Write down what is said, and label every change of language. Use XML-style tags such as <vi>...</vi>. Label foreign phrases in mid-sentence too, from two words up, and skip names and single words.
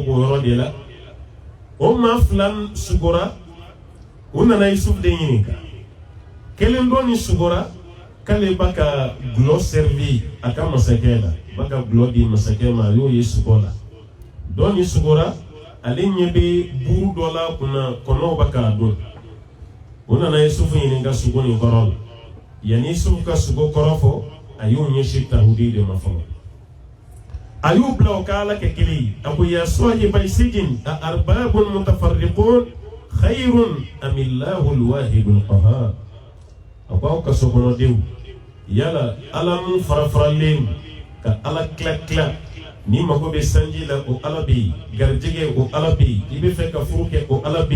<bm>b'o yɔrɔ de la o maa 2 sugora u nana Yusuf den ɲininka kelen dɔ ni sugora k'ale b'a ka gulɔ servi a ka masakɛ la b'a ka gulɔ di masakɛ ma a y'o ye sugɔ la dɔ ni sugora ale ɲɛ bɛ buru dɔ la kunna kɔnɔw b'a k'a dun u nana Yusuf ɲininka sugo nin kɔrɔ la yanni Yusuf ka sugo kɔrɔ fɔ a y'o ɲɛsin tawhidi de ma fɔlɔ a y'u bila o ka Ala kɛ kelen ye a ko</bm> <ar>يا صاحبي السجن أ أرباب متفرقون خير أم الله الواحد القهار</ar> <bm>a ko aw kaso kɔnɔdenw yala Ala mun farafaralen ka Ala tila ni mago bɛ sanji la o Ala bɛ yen garijɛgɛ o Ala bɛ yen i bɛ fɛ ka furu kɛ o Ala bɛ</bm>